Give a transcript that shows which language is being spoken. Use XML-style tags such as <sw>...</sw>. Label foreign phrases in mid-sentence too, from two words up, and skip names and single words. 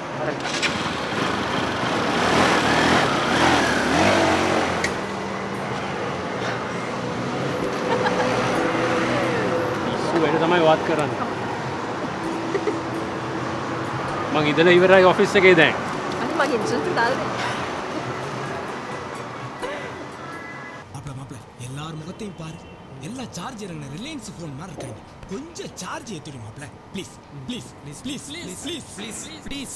<si>වැඩ තමයි වාත් කරන්නේ. මං ඉඳලා ඉවරයි ඔෆිස් එකේ දැන්. අනේ මගේ ඉන්ෂුරන්ස් එක දාලා දෙන්න.</si> <ta>முகத்தையும் பாரு. எல்லா சார்ஜர்ங்க ரிலையன்ஸ் ஃபோன் மாதிரி இருக்காங்க. கொஞ்சம் சார்ஜ் ஏத்துடி மாப்ள.</ta> <en>please please please please please please please.</en>